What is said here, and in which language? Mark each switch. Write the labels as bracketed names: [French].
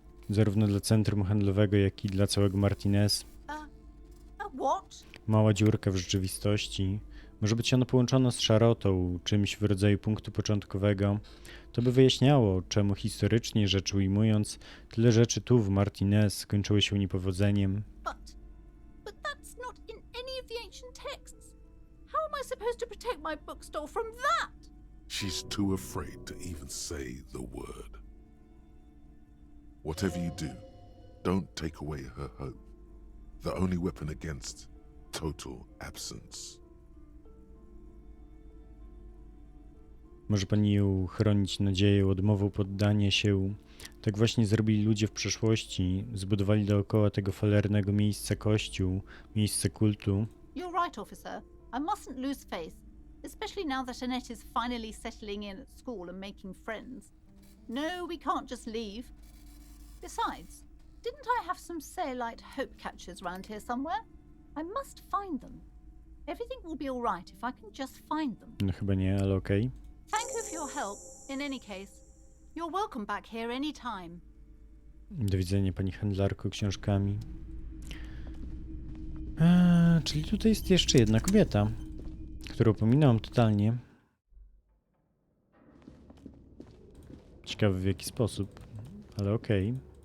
[Polish] zarówno dla centrum handlowego, jak i dla całego Martinez. [English] What? [Polish] Mała dziurka w rzeczywistości. Może być ona połączona z szarotą, czymś w rodzaju punktu początkowego. To by wyjaśniało, czemu historycznie rzecz ujmując, tyle rzeczy tu w Martinez skończyły się niepowodzeniem. [English] But that's not in any of the ancient texts. How am I supposed to protect my bookstore from that? She's too afraid to even say the word. Whatever you do, don't take away her hope. The only weapon against total absence. [Polish] Może pani ją chronić nadzieją, odmową poddania się. Tak właśnie zrobili ludzie w przeszłości. Zbudowali dookoła tego falernego miejsca kościół, miejsce kultu. [English] You're right, officer. I mustn't lose faith, especially now that Annette is finally settling in at school and making friends. No, we can't just leave. Besides, didn't I have some Sailite hope catchers round here somewhere? I must find them. Everything will be all right if I can just find them. [Polish] No chyba nie, ale okej. [English] Thank you for your help. In any case, you're welcome back here any time. [Polish] Do widzenia, pani handlarko książkami. Czyli tutaj jest jeszcze jedna kobieta, którą pominąłem totalnie. Ciekawy w jaki sposób, ale okej.